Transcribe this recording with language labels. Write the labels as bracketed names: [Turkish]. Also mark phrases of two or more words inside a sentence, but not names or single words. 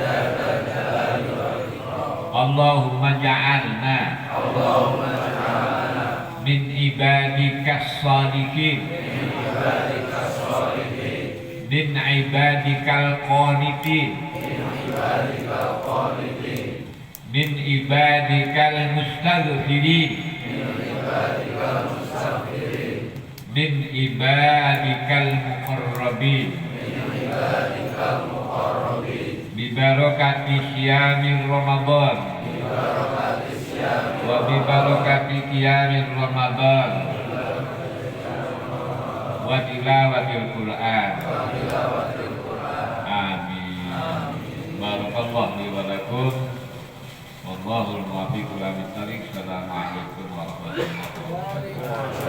[Arabic] اللهم اجعلنا من عبادك الصالحين من عبادك القانتين من عبادك المستغفرين من عبادك المقربين ببركة شهر رمضان وببركة قيام رمضان وتلاوة القرآن. آمين. بارك الله لي ولكم. والله الموفق إلى بالطريق. السلام عليكم ورحمة الله وبركاته.